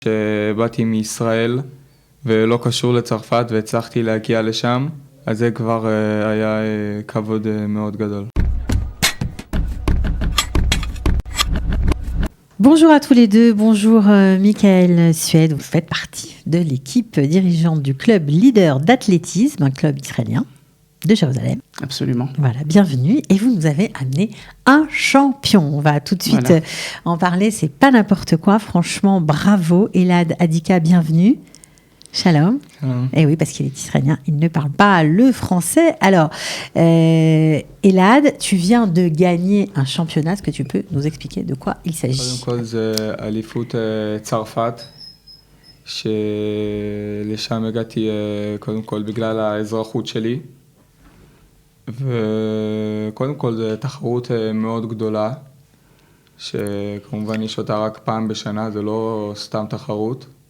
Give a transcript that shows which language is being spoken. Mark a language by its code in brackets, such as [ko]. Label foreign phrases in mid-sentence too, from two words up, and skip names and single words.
[he] שבאתי מישראל ולא קשור לצרפת והצלחתי להגיע לשם, אז זה כבר היה כבוד מאוד גדול. [fr] Bonjour à tous les deux, bonjour Michael Sued, vous faites partie de l'équipe dirigeante du club leader d'athlétisme, un club israélien de Jérusalem. Absolument. Voilà, bienvenue. Et vous nous avez amené un champion. On va tout de suite en parler, c'est pas n'importe quoi, franchement, bravo. Elad Adika, bienvenue. Shalom. Et oui, parce qu'il est israélien, il ne parle pas le français. Alors, Elad, tu viens de gagner un championnat. Est-ce que tu peux nous expliquer de quoi il s'agit? [he] קודם כל זה אליפות צרפת, שלשם הגעתי קודם כל בגלל האזרחות שלי. וקודם כל זו תחרות מאוד גדולה, שכמובן יש אותה רק פעם בשנה, זה לא סתם תחרות.